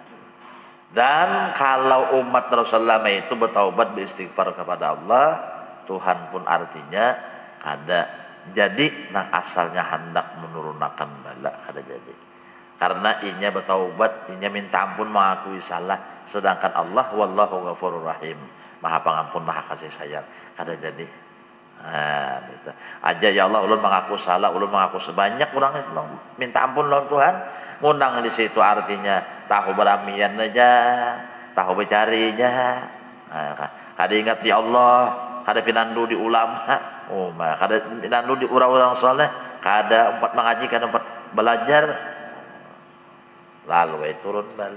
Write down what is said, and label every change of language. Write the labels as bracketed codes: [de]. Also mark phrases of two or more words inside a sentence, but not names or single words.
[bjn] Dan kalau umat Rasulullah itu bertaubat beristighfar kepada Allah, Tuhan pun artinya kada jadi nang asalnya hendak menurunkan bala kada jadi. Karena inya bertaubat, inya minta ampun mengakui salah, sedangkan Allah [ar] والله غفور رحيم, [bjn] Maha Pengampun, Maha Kasih Sayang, kada jadi. Gitu. Aja [ar] يا الله [bjn] ulun mengaku salah, ulun mengaku sebanyak orang minta ampun lawan Tuhan. Munang di situ artinya tahu beramian aja, tahu bercarinya. Kada ingat di Allah, kada pinandu di ulama, kada pinandu di orang-orang soleh, kada empat mengaji, kada empat belajar, lalu turun bala.